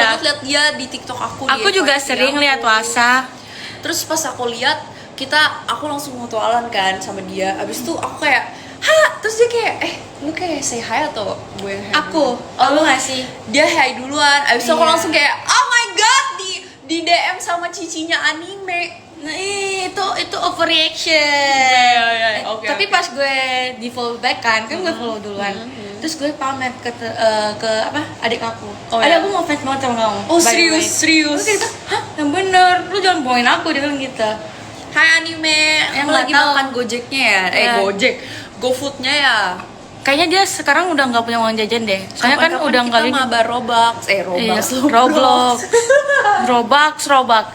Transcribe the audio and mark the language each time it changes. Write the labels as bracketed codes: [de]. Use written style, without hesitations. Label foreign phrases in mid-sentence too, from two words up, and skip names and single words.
[id] banget lihat dia di TikTok aku. Aku di juga FYP sering aku. lihat Wasa. Terus pas aku lihat aku langsung mutualan kan sama dia. Abis itu aku kayak, terus dia kayak, lu kayak [en] say hi [id] atau gue yang hi? Aku, duluan?" lu nggak sih? Dia hi duluan. Abis itu aku Iya. langsung kayak, [en] oh my god, [id] di DM sama cicinya anime. Nah, itu overreaction. Iya, oke, Tapi oke. pas gue di follow back kan gue follow duluan. Terus gue pamer ke apa adik aku. Oh, Adik iya? aku mau fans banget sama kamu. Oh, [en] by the [id] serius, [en] way. [id] serius. Terus dia bilang, hah, yang bener, lu jangan bohongin aku, dia bilang gitu. Hai anime, Yang aku lagi nggak tahu. makan Gojeknya ya? Iya. Gojek, GoFoodnya ya. Kayaknya dia sekarang udah nggak punya uang jajan deh. Soalnya kan Kapan-kapan udah kita nggak ini. mabar Robux, Iya, Roblox. Roblox.